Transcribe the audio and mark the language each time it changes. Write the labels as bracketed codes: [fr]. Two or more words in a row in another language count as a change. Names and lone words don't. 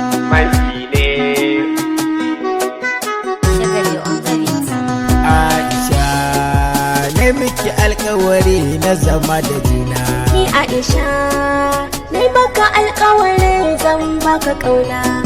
[ha] Mai ne. [en] Shagali on the beat. [ha] Aisha, na miki alkawari na zama da juna. Ni Aisha, Nai maka alƙawarin zan baka ƙauna.